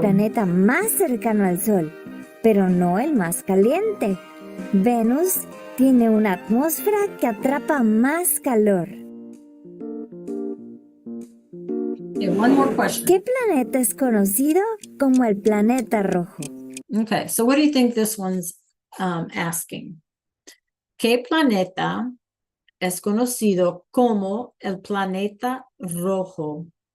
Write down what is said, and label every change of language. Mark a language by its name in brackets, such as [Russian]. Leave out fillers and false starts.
[Spanish] planeta más cercano al Sol, pero no el más caliente. Venus tiene una atmósfera que atrapa más calor. [English] Okay, one more question. [Spanish] ¿Qué planeta es conocido como el planeta rojo? [English] Okay, so what do you think this one's asking? [Spanish] ¿Qué planeta es conocido como el planeta rojo?